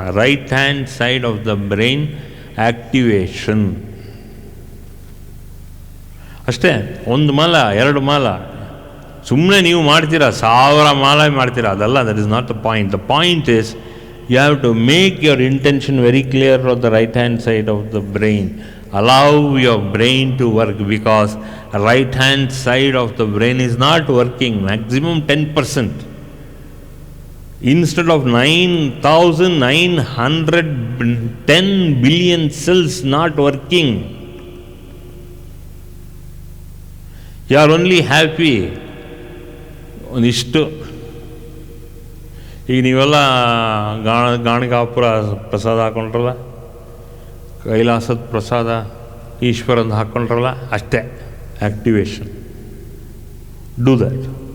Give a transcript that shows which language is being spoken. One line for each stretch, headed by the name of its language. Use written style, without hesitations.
English: Right hand side of the brain activation.
Kannada: ಅಷ್ಟೇ. 1 ಮಾಲ 2 ಮಾಲ ಸುಮ್ಮನೆ ನೀವು ಮಾಡ್ತೀರಾ, 1000 ಮಾಲ ಮಾಡ್ತೀರಾ, ಅದಲ್ಲ.
English: That is not the point. The point is you have to make your intention very clear of the right hand side of the brain. Allow your brain to work, because right hand side of the brain is not working, maximum 10%. Instead of 9,910 billion cells not working, you are only happy.
Kannada: ಒಂದಿಷ್ಟು ಈಗ ನೀವೆಲ್ಲ ಗಾಣಿಗಾಪುರ ಪ್ರಸಾದ ಹಾಕೊಂಡ್ರಲ್ಲ, ಕೈಲಾಸದ ಪ್ರಸಾದ ಈಶ್ವರಂದು ಹಾಕ್ಕೊಂಡ್ರಲ್ಲ, ಅಷ್ಟೇ activation.
English: Do that.